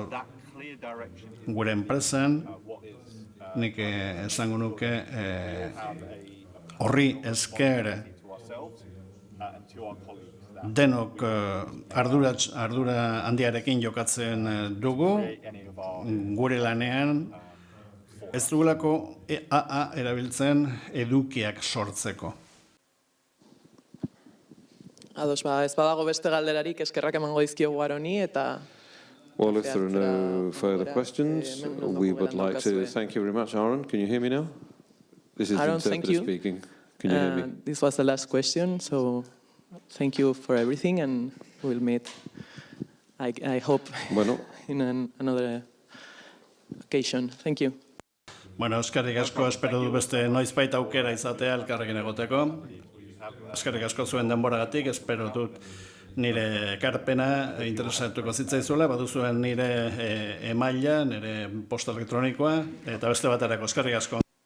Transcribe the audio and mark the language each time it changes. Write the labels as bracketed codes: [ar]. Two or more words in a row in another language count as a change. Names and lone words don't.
[eu] Gure enpresan, nik esango nuke horri esker denok ardura handiarekin jokatzen dugu, gure lanean ez dugulako AA erabiltzen edukiak sortzeko. Ados, ez badago beste galderarik eskerrak emango dizkiogu Aroni eta... [en] Well, if there are no further questions, we would like to thank you very much, Aaron. Can you hear me now? This is the interpreter speaking. Can you hear me? This was the last question, so thank you for everything, and we'll meet, I hope, in another occasion. Thank you. [eu] Eskerrik asko, espero du beste noizbait aukera izatea elkarrekin egoteko. Eskerrik asko zuen denboragatik, espero dut nire ekarpena interesatuko zitzaizuela, baduzuen nire emaila, nire posta elektronikoa, eta beste baterako eskerrik asko.